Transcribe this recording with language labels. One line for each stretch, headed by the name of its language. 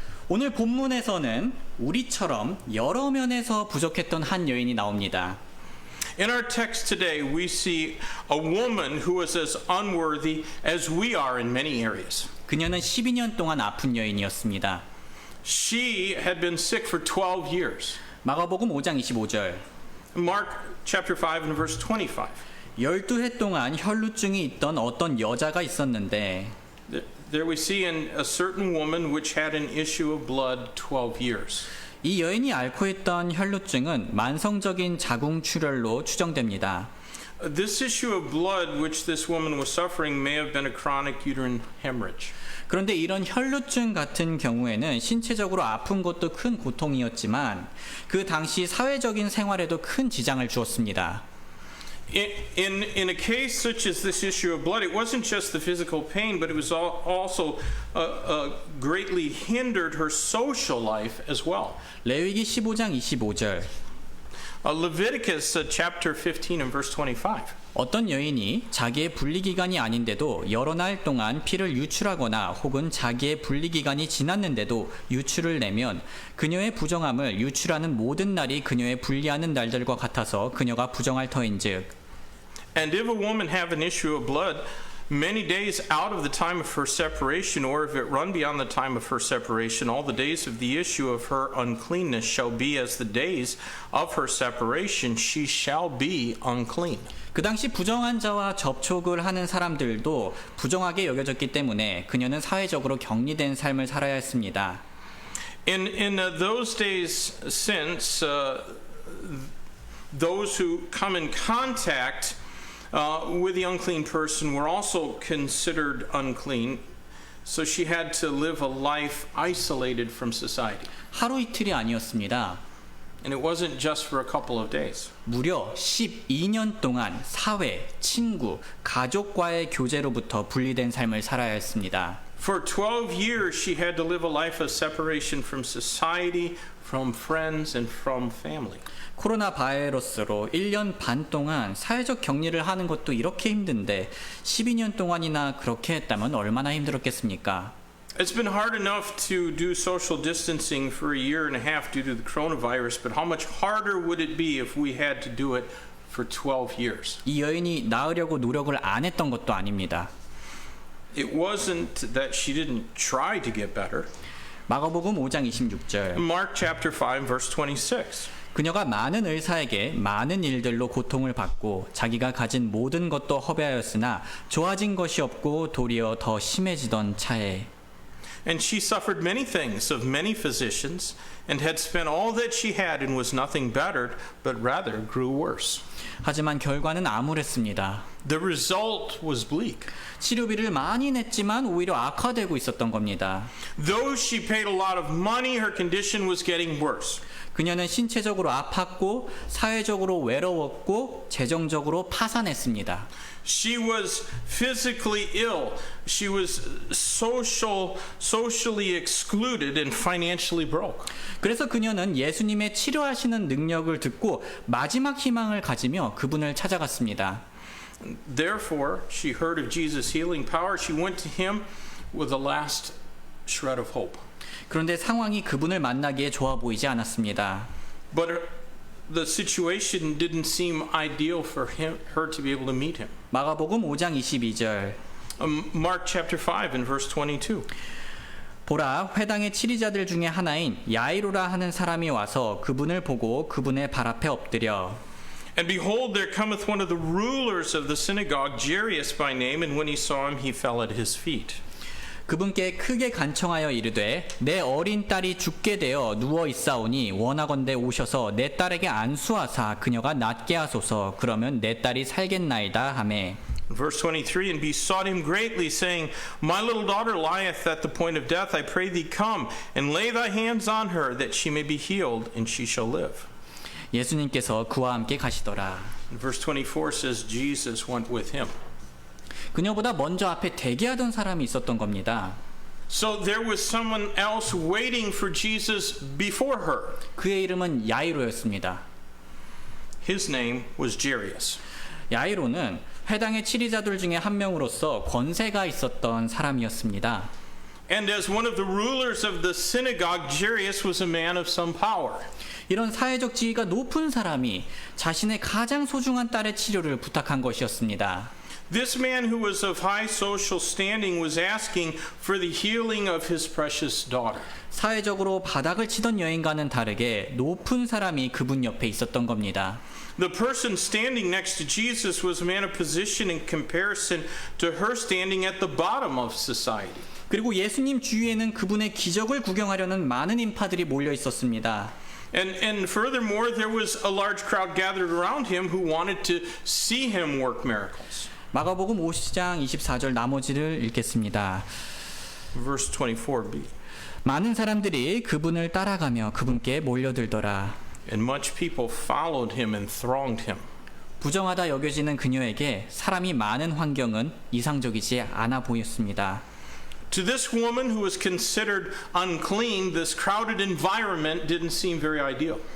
Korean: 오늘 본문에서는 우리처럼 여러 면에서 부족했던 한 여인이 나옵니다.
English: In our text today, we see a woman who was as unworthy as we are in many areas.
Korean: 그녀는 12년 동안 아픈 여인이었습니다.
English: She had been sick for 12 years.
Korean: 마가복음 5장 25절.
English: Mark chapter 5 and verse 25.
Korean: 12해 동안 혈루증이 있던 어떤 여자가 있었는데
English: There we see in a certain woman which had an issue of blood 12 years.
Korean: 이 여인이 앓고 있던 혈루증은 만성적인 자궁출혈로 추정됩니다.
English: This issue of blood which this woman was suffering may have been a chronic uterine hemorrhage.
Korean: 그런데 이런 혈루증 같은 경우에는 신체적으로 아픈 것도 큰 고통이었지만 그 당시 사회적인 생활에도 큰 지장을 주었습니다.
English: In a case such as this issue of blood, it wasn't just the physical pain, but it was also greatly hindered her social life as well.
Korean: 레위기 15장 25절.
English: Leviticus chapter 15 and verse 25.
Korean: 어떤 여인이 자기의 분리기간이 아닌데도 여러 날 동안 피를 유출하거나 혹은 자기의 분리기간이 지났는데도 유출을 내면 그녀의 부정함을 유출하는 모든 날이 그녀의 분리하는 날들과 같아서 그녀가 부정할 터인즉
English: And if a woman have an issue of blood many days out of the time of her separation, or if it run beyond the time of her separation, all the days of the issue of her uncleanness shall be as the days of her separation, she shall be unclean.
Korean: 그 당시 부정한 자와 접촉을 하는 사람들도 부정하게 여겨졌기 때문에 그녀는 사회적으로 격리된 삶을 살아야 했습니다.
English: In those days since, those who come in contact with the unclean person were also considered unclean, so she had to live a life isolated from society.
Korean: 하루 이틀이 아니었습니다.
English: And it wasn't just for a couple of days.
Korean: 무려 12년 동안 사회, 친구, 가족과의 교제로부터 분리된 삶을 살아야 했습니다.
English: For 12 years, she had to live a life of separation from society, from friends, and from family.
Korean: 코로나 바이러스로 1년 반 동안 사회적 격리를 하는 것도 이렇게 힘든데 12년 동안이나 그렇게 했다면 얼마나 힘들었겠습니까?
English: It's been hard enough to do social distancing for a year and a half due to the coronavirus, but how much harder would it be if we had to do it for 12 years?
Korean: 이 여인이 나으려고 노력을 안 했던 것도 아닙니다.
English: It wasn't that she didn't try to get better.
Korean: 마가복음 5장 26절.
English: Mark chapter 5 verse 26.
Korean: 그녀가 많은 의사에게 많은 일들로 고통을 받고 자기가 가진 모든 것도 허비하였으나 좋아진 것이 없고 도리어 더 심해지던 차에
English: And she suffered many things of many physicians and had spent all that she had and was nothing bettered, but rather grew worse.
Korean: 하지만 결과는 암울했습니다.
English: The result was bleak.
Korean: 치료비를 많이 냈지만 오히려 악화되고 있었던 겁니다.
English: Though she paid a lot of money, her condition was getting worse.
Korean: 그녀는 신체적으로 아팠고 사회적으로 외로웠고 재정적으로 파산했습니다.
English: She was physically ill. She was socially excluded and financially broke.
Korean: 그래서 그녀는 예수님의 치료하시는 능력을 듣고 마지막 희망을 가지며 그분을 찾아갔습니다.
English: Therefore, she heard of Jesus' healing power. She went to him with a last shred of hope.
Korean: 그런데 상황이 그분을 만나기에 좋아 보이지 않았습니다.
English: But the situation didn't seem ideal for her to be able to meet him.
Korean: 마가복음 5장 22절.
English: Mark chapter 5 and verse 22.
Korean: 보라, 회당의 치리자들 중에 하나인 야이로라 하는 사람이 와서 그분을 보고 그분의 발 앞에 엎드려.
English: And behold, there cometh one of the rulers of the synagogue, Jairus by name, and when he saw him, he fell at his feet.
Korean: 그분께 크게 간청하여 이르되 내 어린 딸이 죽게 되어 누워 있사오니 원하건대 오셔서 내 딸에게 안수하사 그녀가 낫게 하소서. 그러면 내 딸이 살겠나이다 하매.
English: Verse 23, and besought him greatly, saying, My little daughter lieth at the point of death. I pray thee, come and lay thy hands on her, that she may be healed, and she shall live.
Korean: 예수님께서 그와 함께 가시더라.
English: Verse 24 says, Jesus went with him.
Korean: 그녀보다 먼저 앞에 대기하던 사람이 있었던 겁니다.
English: So there was someone else waiting for Jesus before her.
Korean: 그의 이름은 야이로였습니다.
English: His name was Jairus.
Korean: 야이로는 회당의 치리자들 중에 한 명으로서 권세가 있었던 사람이었습니다.
English: And as one of the rulers of the synagogue, Jairus was a man of some power.
Korean: 이런 사회적 지위가 높은 사람이 자신의 가장 소중한 딸의 치료를 부탁한 것이었습니다.
English: This man who was of high social standing was asking for the healing of his precious daughter.
Korean: 사회적으로 바닥을 치던 여인과는 다르게 높은 사람이 그분 옆에 있었던 겁니다.
English: The person standing next to Jesus was a man of position in comparison to her standing at the bottom of society.
Korean: 그리고 예수님 주위에는 그분의 기적을 구경하려는 많은 인파들이 몰려 있었습니다.
English: And furthermore, there was a large crowd gathered around him who wanted to see him work miracles.
Korean: 마가복음 5장 24절 나머지를 읽겠습니다.
English: Verse 24b.
Korean: 많은 사람들이 그분을 따라가며 그분께 몰려들더라.
English: And much people followed him and thronged him.
Korean: 부정하다 여겨지는 그녀에게 사람이 많은 환경은 이상적이지 않아 보였습니다.
English: To this woman who was considered unclean, this crowded environment didn't seem very ideal.